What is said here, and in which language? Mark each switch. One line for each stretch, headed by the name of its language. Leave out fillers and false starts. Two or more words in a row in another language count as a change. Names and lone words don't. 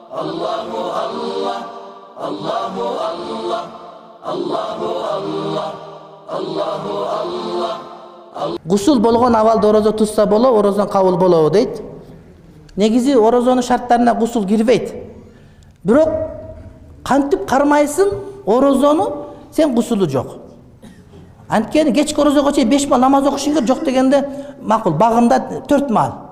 Arabic: الله الله الله الله الله الله الله الله.
Kyrgyz: Gusul болгон абалда орозо tutsa боло, орозон кабыл болобу дейт. Негизи орозонун шарттарына гусул кирбейт. Бирок кантип кармайсың орозону, сен гусулу жок. Анткени кечки орозого чейин 5 мал намаз окушуң керек, жок дегенде макул, багымда 4 мал.